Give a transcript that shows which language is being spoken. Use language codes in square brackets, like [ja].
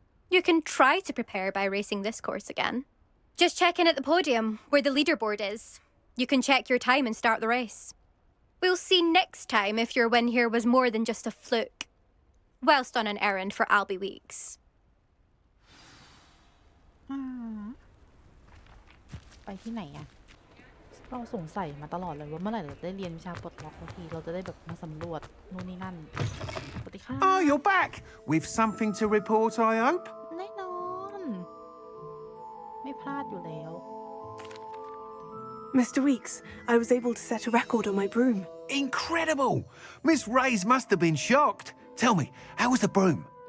[en] You can try to prepare by racing this course again. Just check in at the podium, where the leaderboard is. You can check your time and start the race. We'll see next time if your win here was more than just a fluke. Whilst on an errand for Albie Weeks. [th] ไปที่ไหนอะเราสงสัยมาตลอดเลยว่าเมื่อไหร่เราจะได้เรียนวิชาปลดล็อกบางทีเราจะได้แบบมาสำรวจนู่นนี่นั่นสวัสดีค่ะ [en] Oh, you're back with something to report, I hope. [th] แน่นอนไม่พลาดอยู่แล้ว [en] Mr. Weeks, I was able to set a record on my broom. Incredible! Miss Reyes must have been shocked. Tell me, how was the broom?